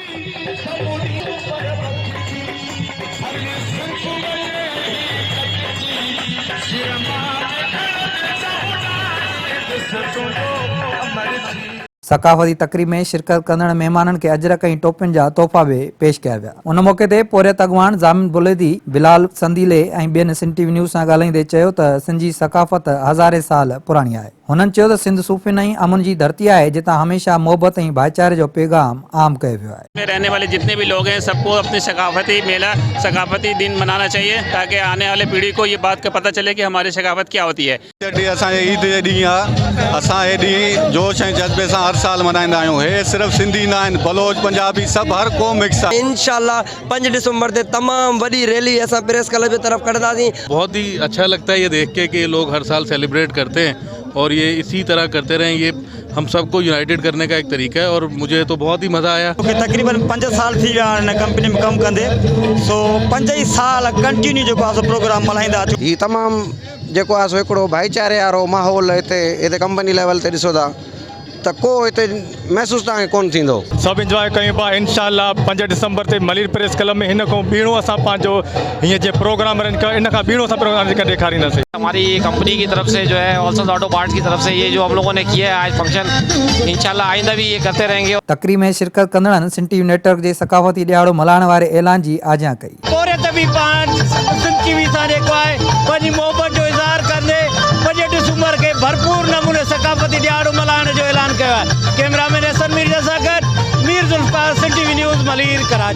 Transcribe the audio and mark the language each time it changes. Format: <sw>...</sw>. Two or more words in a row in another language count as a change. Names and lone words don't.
<sd>सकाफ़ती तक़रीब में शिरकत कंदड़ मेहमाननि खे अजरक ऐं टोपियुनि जा तोहफ़ा भी पेश कया विया। उन मौक़े ते पोरियत अॻवान ज़ामिन बुलेदी, बिलाल संदीले ऐं ॿियनि सिंध टीवी न्यूज़ सां ॻाल्हाईंदे चयो त सिंध जी सकाफ़त हज़ारे साल पुराणी आहे। हुननि चयो त सिंध सूफ़ियुनि ऐं अमन जी धरती आहे, जितां हमेशा मोहबत ऐं भाईचारे जो पैगाम आम कयो वियो आहे।</sd> <ur>میں رہنے والے جتنے بھی لوگ ہیں سب کو اپنے ثقافتی میلہ، ثقافتی دن منانا چاہیے تاکہ آنے والے پیڑھی کو یہ بات کا پتہ چلے کہ ہماری ثقافت کیا ہوتی ہے.</ur> <sd>ईद जे ॾींहुं आहे, असां हे ॾींहुं जोश ऐं जज़्बे सां हर साल मल्हाईंदा आहियूं। हे सिर्फ़ु सिंधी न आहिनि, बलोच, पंजाबी सभु हर को मिक्स आहे। इंशाल्लाह 5 दिसंबर ते तमाम वॾी रैली असां प्रेस क्लब</sd> <ur>کی طرف</ur> <sd>कढंदासीं।</sd> <ur>بہت ہی اچھا لگتا ہے یہ دیکھ کے کہ یہ لوگ ہر سال سیلیبریٹ کرتے ہیں اور یہ اسی طرح کرتے رہیں. یہ ہم سب کو یونائیٹڈ کرنے کا ایک طریقہ ہے اور مجھے تو بہت ہی مزہ آیا.</ur> <sd>तकरीबन 5 साल थी विया आहिनि कंपनी में कमु कंदे, सो 5 साल कंटिन्यू जेको आहे प्रोग्राम मल्हाईंदा। ही तमाम जेको आहे हिकिड़ो भाईचारे वारो माहौल हिते</sd> <en>company level</en> <sd>ते ॾिसो था त को हिते महसूस तव्हांखे कोन थींदो। सभु इंजॉय कयूं पिया। इंशाल्लाह 5 दिसंबर ते मलीर प्रेस क्लब में हिन खां बीणो असां पंहिंजो हीअं जे प्रोग्राम रन कर, इन खां बीणो असां प्रोग्राम ॾेखारींदासीं।</sd> <ur>ہماری کمپنی کی طرف سے جو ہے آلسو آٹو پارٹس کی طرف سے یہ جو ہم لوگوں نے کیا ہے آج فنکشن، ان شاء اللہ آئندہ بھی یہ کرتے رہیں گے.</ur> <sd>तक़रीब में शिरकत कंदड़नि सिंध टीवी नेटवर्क जे सकाफ़ती ॾियारो मल्हाइण वारे ऐलान जी आजियां कई। सिंध टीवी सां जेको आहे पंहिंजी मोहबत जो इज़हार कंदे 5 दिसंबर के भरपूर नमूने सकाफ़ती ॾियारो मल्हाइण जो ऐलान कयो आहे। कैमरामैन हसन मीर सां गॾु मीर जुल्फकार, सिंध टीवी न्यूज़, मलीर, कराची।</sd>